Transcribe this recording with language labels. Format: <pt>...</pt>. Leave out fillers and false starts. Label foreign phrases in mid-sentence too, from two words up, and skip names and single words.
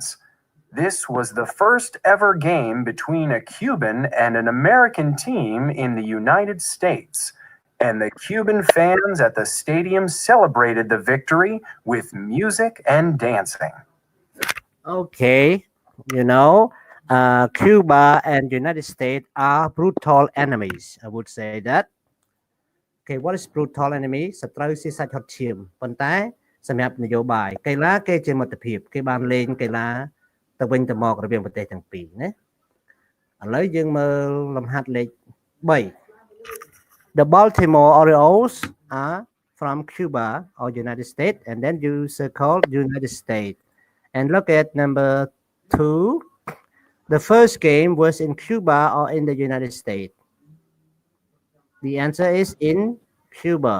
<en>This was the first ever game between a Cuban and an American team in the United States, and the Cuban fans at the stadium celebrated the victory with music and dancing. Okay You know, Cuba and United States are brutal enemies. I would say that. Okay, what is brutal enemy?</en> <km>សត្រូវជាសាច់ហត់ឈាមប៉ុន្តែសម្រាប់នយោបាយកីឡាគេជាមិត្តភាពគេបានលេងកីឡាទៅវិញទៅមករវាងប្រទេសទាំងពីរណាឥឡូវយើងមើលលំហាត់លេខ3</km> <en>The Baltimore Orioles are from Cuba or United States and then you circle United States and look at number 2 The first game was in Cuba or in the United States. The answer is in Cuba.</en>